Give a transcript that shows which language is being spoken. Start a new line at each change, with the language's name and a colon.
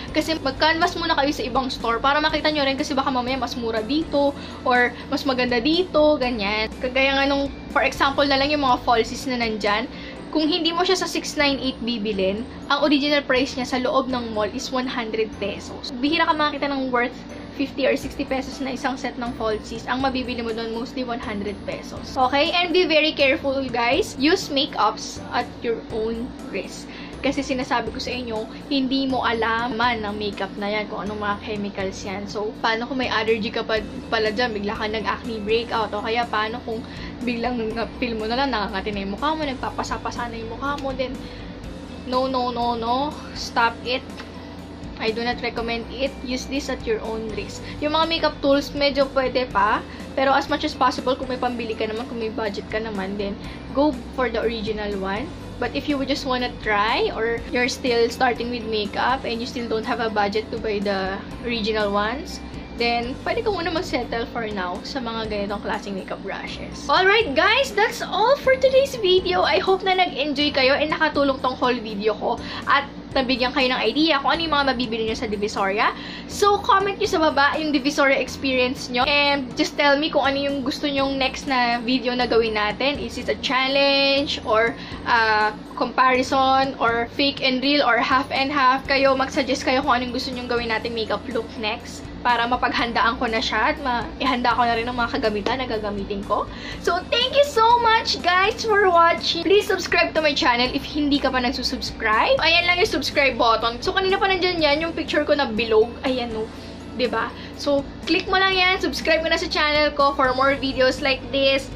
Filipino: Kasi mag-canvas muna kayo sa ibang store para makita nyo rin kasi baka mamaya mas mura dito or mas maganda dito, ganyan. Kagaya nga nung, for example na lang yung mga falsies na nandyan, kung hindi mo siya sa 698 bibilin, ang original price niya sa loob ng mall is 100 pesos. Bihira ka makakita ng worth 50 or 60 pesos na isang set ng falsies. Ang mabibili mo doon mostly 100 pesos. Okay?
English: And be very careful, guys. Use makeups at your own risk.
Filipino: Kasi sinasabi ko sa inyo, hindi mo alam man ng makeup na yan, kung anong mga chemicals yan. So, paano kung may allergy ka pala dyan, bigla ka nag-acne breakout, o kaya paano kung biglang feel mo na lang, nakangati na yung mukha mo, nagpapasa-pasa na yung mukha mo,
English: then, no, stop it. I do not recommend it. Use this at your own risk.
Filipino: Yung mga
English: makeup tools,
Filipino: medyo pwede pa, pero
English: as much as possible,
Filipino: kung may pambili ka naman,
English: kung may budget ka naman, then, go for the original one. But if you would just wanna try, or you're still starting with makeup and you still don't have a budget to buy the original ones, then
Filipino: pwede ka muna
English: mag-settle for now
Filipino: sa mga ganitong klaseng
English: makeup brushes. Alright guys, that's all for today's video. I hope
Filipino: na nag-enjoy kayo and nakatulong tong
English: whole video
Filipino: ko at nabigyan kayo ng idea kung ano yung mga mabibili nyo sa Divisoria. So, comment nyo sa baba yung Divisoria experience nyo and just tell me kung ano yung gusto nyong next na video na gawin natin.
English: Is it a challenge or comparison or fake and real or half and half?
Filipino: Kayo, mag-suggest kayo kung anong gusto nyong gawin natin makeup look next para mapaghandaan ko na siya at ihanda ko na rin ang mga kagamitan na gagamitin ko.
English: So, thank you so much guys for watching. Please subscribe to my channel if
Filipino: hindi ka pa nagsusubscribe. Ayan lang yung
English: subscribe button.
Filipino: So, kanina pa nandyan yan, yung picture ko na bilog. Ayan o. Diba?
English: So, click
Filipino: mo lang yan.
English: Subscribe
Filipino: mo na sa
English: channel ko for more videos like this.